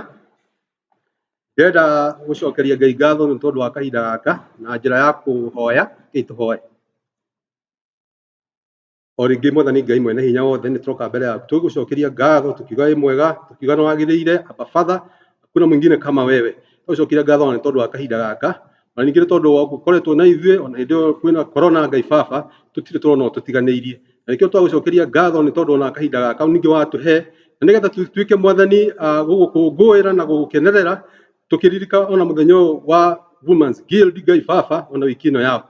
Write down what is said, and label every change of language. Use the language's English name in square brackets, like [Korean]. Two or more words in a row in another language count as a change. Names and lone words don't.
[Kikuyu] Ndĩrenda gũcokeria Ngai ngatho nĩ tondũ wa kahinda gaka na njĩra ya kũhoya tũhoe. O rĩngĩ Mwathani Ngai mwene hinya wothe nĩ tũroka mbere yaku tũgũcokeria ngatho tukiuga wĩ mwega, tukiuga nĩ wagĩrĩire, [English] Abba Father, [Swahili] hakuna mwingine kama wewe. [Kikuyu] Tũgũcokeria ngatho nĩ tondũ wa kahinda gaka, na ningĩ tondũ wa gũkoretwo na ithuĩ ona hĩndĩ ĩyo kwĩna corona Ngai Baba, tũtirĩ tũrona tũtiganĩirie. Na nĩkĩo twagũcokeria ngatho nĩ tondũ ona kahinda gaka ningĩ watũhe, na nĩgetha tuĩke Mwathani gũgũkũngũĩra na gũgũkenerera, tukiririka ona mũthenya wa Women's Guild Ngai Baba ona wiki ĩno yao.